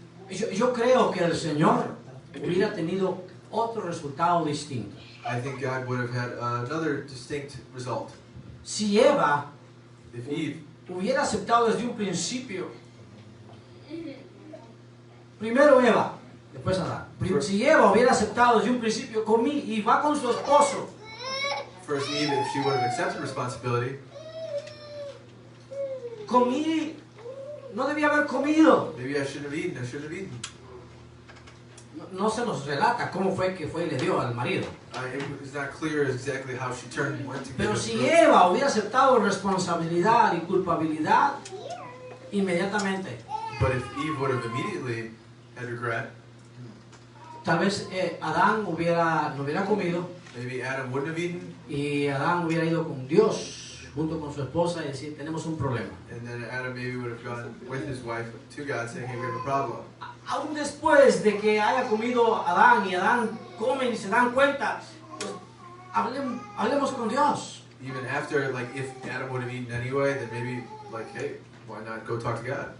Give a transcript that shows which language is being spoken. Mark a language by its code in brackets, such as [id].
[es] Yo creo que el Señor hubiera tenido otro resultado distinto. [en] I think God would have had another distinct result. [es] Si Eva [en] If Eve [es] hubiera aceptado desde un principio, primero Eva, después Adán. Si Eva hubiera aceptado desde un principio y va con su esposo, [en] First Eve, if she would have accepted responsibility, [es] no debía haber comido. [en] maybe I shouldn't have eaten. I shouldn't have eaten. [es] No se nos relata cómo fue que fue y le dio al marido. [en] It's not clear exactly how she turned and went to give [es] Pero [en] him [es] si [en] fruit. [es] Eva hubiera aceptado responsabilidad y culpabilidad, inmediatamente, [en] But if Eve would have immediately had regret, [es] tal vez Adán no hubiera comido [en] maybe Adam wouldn't have eaten, [es] y Adán hubiera ido con Dios junto con su esposa y decir, tenemos un problema. [en] and then Adam maybe would have gone with his wife to God saying, hey, we have a problem. [es] Aún después de que haya comido Adán y Adán comen y se dan cuenta, pues, hablemos con Dios. [en] Even after, like, if Adam would have eaten anyway, then maybe, like, hey, why not go talk to God?